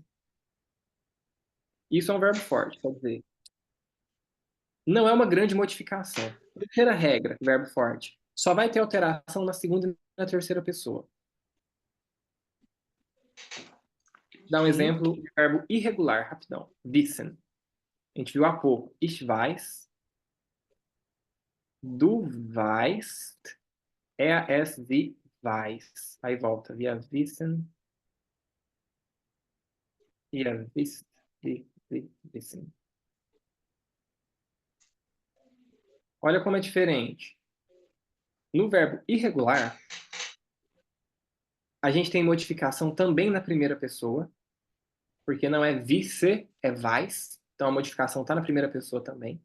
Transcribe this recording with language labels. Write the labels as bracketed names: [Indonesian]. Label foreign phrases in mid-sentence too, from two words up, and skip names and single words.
[Portuguese] Isso é um verbo forte, quer dizer, não é uma grande modificação. Terceira regra, verbo forte, só vai ter alteração na segunda e na terceira pessoa. Dá um exemplo de verbo irregular, rapidão. Wissen. A gente viu há pouco. [German] Ich weiß. Du weißt. Sie weiß. [Portuguese] Aí volta. [German] Wir wissen. Ihr wisst. Sie wissen. [Portuguese] Olha como é diferente. No verbo irregular, a gente tem modificação também na primeira pessoa, porque não é wisse, é weiß. Então a modificação está na primeira pessoa também.